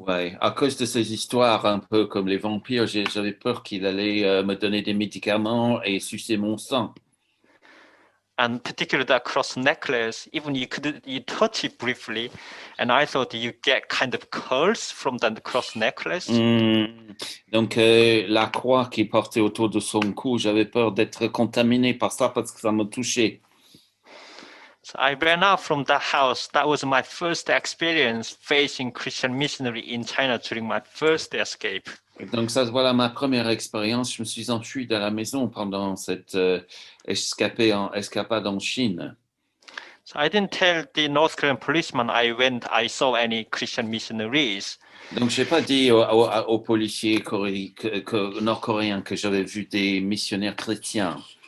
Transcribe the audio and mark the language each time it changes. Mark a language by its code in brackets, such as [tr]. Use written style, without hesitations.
[fr] Ouais, à cause de ces histoires un peu comme les vampires, j'avais peur qu'il allait me donner des médicaments et sucer mon sang. [en] and particularly that cross necklace, even you touch it briefly, and I thought you get kind of curls from that cross necklace. [fr] Donc, la croix qui est portée autour de son cou, j'avais peur d'être contaminé par ça parce que ça me touchait. [en] So I ran out from that house. That was my first experience facing Christian missionary in China during my first escape. [fr] Donc, ça, voilà ma première expérience. Je me suis enfui de la maison pendant cette escapade en Chine. [en] So I didn't tell the North Korean policeman I saw any Christian missionaries. [fr] Donc, je n'ai pas dit aux policiers nord-coréens que j'avais vu des missionnaires chrétiens.